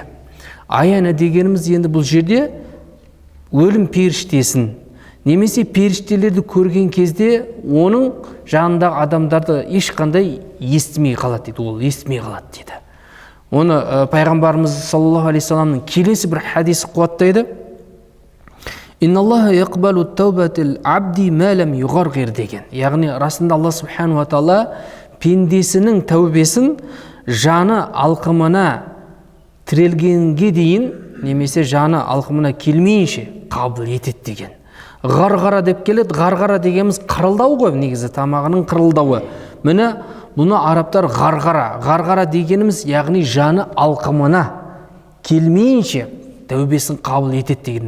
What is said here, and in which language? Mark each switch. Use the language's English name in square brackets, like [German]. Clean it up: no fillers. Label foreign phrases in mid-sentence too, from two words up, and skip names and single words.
[Kazakh] Аяна дегеніміз енді бұл жерде өлім періштесін, немесе періштелерді көрген кезде оның жанындағы адамдарды ешқандай естімей қалады дейді, ол естімей қалады дейді. Оны пайғамбарымыз [Arabic] صلى الله عليه وسلم [Kazakh] келесі бір хадисі қуаттайды: [Arabic] «إن الله يقبل توبة العبد ما لم يغرغر» деген. [Kazakh] Яғни расында Алла [Arabic] سبحانه وتعالى [Kazakh] пендесінің тәубесін жаны алқымына тірелгенге дейін, немесе жаны алқымына келмейінше қабыл етеді деген. Ғарғара деп келеді. Ғарғара дегеніміз қырылдау ғой, негізі тамағының қырылдауы. Міне бұны арабтар ғарғара дегеніміз, яғни жаны алқымына келмейінше тәубесін қабыл етеді деген.